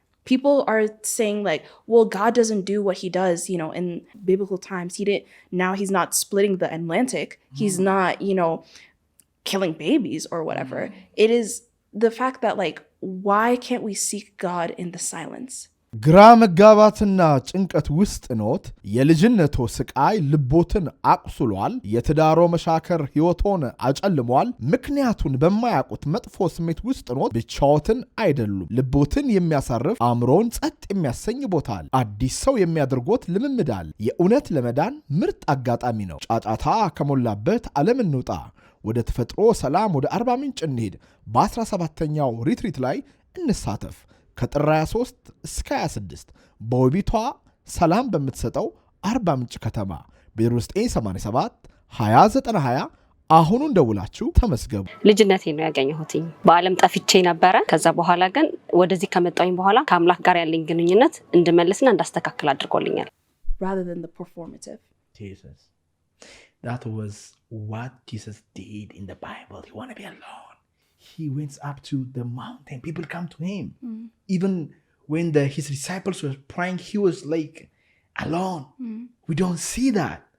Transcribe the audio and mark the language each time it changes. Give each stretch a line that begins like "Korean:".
English: People are saying like, well, God doesn't do what he does, in biblical times. He's not splitting the Atlantic. He's not, killing babies or whatever. It is the fact that like, why can't we seek God in the silence?
Amharic: ግራ መጋባትና ጭንቀት ውስጥ ኖት። የልጅነቶ ስቃይ ልቦትን አቁስሏል። የትዳሮ መሻከር ሕይወቶን አጨልሟል። ምክንያቱን በማያውቁት መጥፎ ስሜት ውስጥ ኖት። ብቻዎትን አይደሉም። ልቦትን የሚያሳርፍ አእምሮን ጸጥ የሚያሰኝ ቦታል። አዲስ ሰው የሚያደርጎት ልምምዳል። የእውነት ለመዳን ምርጥ አጋጣሚ ነው። ጫጫታ ከሞላበት ዓለም እንውጣ። ወደ ተፈጥሮ ሰላም ወደ አርባ ምንጭ እንሂድ። በ17ኛው ሪትሪት ላይ እንሳተፍ። ከጥር 23 እስከ 26 በውቢቷ ሰላም በምትሰጠው አርባ ምንጭ ከተማ በ0987 2090 አሁኑን ደውላችሁ ተመስገቡ። ልጅነቴ ነው ያገኘሁት። በዓለም ጠፍቼ ነበረ። ከዛ በኋላ ግን ወደዚህ ከመጣሁኝ በኋላ ከአምላክ ጋር ያለኝ ግንኙነት እንድመልስና እንዳስተካክል አድርጎልኛል።
English: Rather than the performative. Jesus. That was what Jesus did in the Bible. He wanted to be alone. He went up to the mountain. People come to him. Even when his disciples were praying, he was like alone. We don't see that.